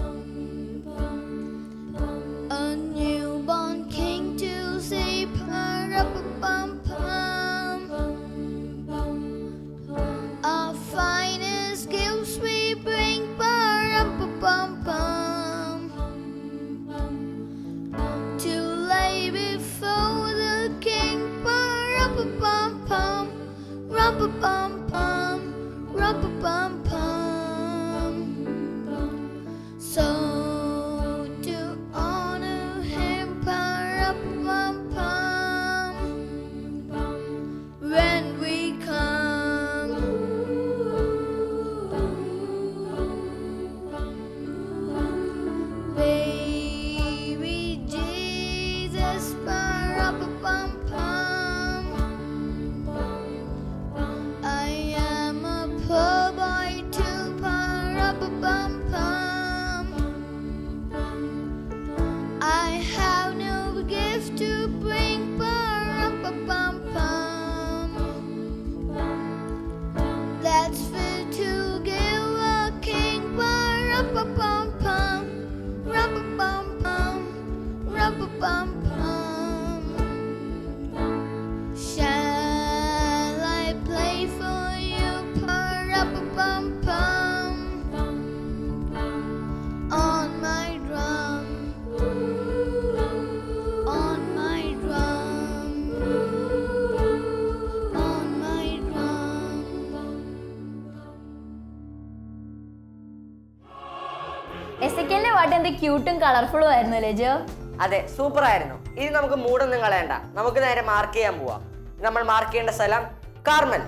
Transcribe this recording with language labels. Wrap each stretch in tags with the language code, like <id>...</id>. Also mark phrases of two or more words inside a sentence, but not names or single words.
<en>a newborn king to say, pa-rum-pa-pum-pum. Our finest gifts we bring, pa-rum-pa-pum-pum, to lay before the king, pa-rum-pa-pum-pum. Rum-pa-pum-pum, rum-pa-pum-pum. So to honor him, pa-rum-pa-pum, when we come, baby Jesus, pa-rum-pa-pum-pum. I am a poor boy too, pa-rum-pa-pum-pum. I have no gift to bring, pa-rum-pa-pum-pum, that's fit to give a king, pa-rum-pa-pum-pum, rum-pa-pum-pum, rum-pa-pum-pum. Shall I play for you, pa-rum-pa-pum-pum, on my drum, on my drum, on my drum.</en> <ml>എസക്കിയലിന്റെ പാട്ട് എന്ത് ക്യൂട്ടും കളർഫുള്ളും ആയിരുന്നു അല്ലേ ജോ? അതെ, സൂപ്പർ ആയിരുന്നു. ഇനി നമുക്ക് മൂടൊന്നും കളയണ്ട, നമുക്ക് നേരെ മാർക്ക് ചെയ്യാൻ പോവാം. നമ്മൾ മാർക്ക് ചെയ്യേണ്ട സ്ഥലം കാർമൽ.</ml>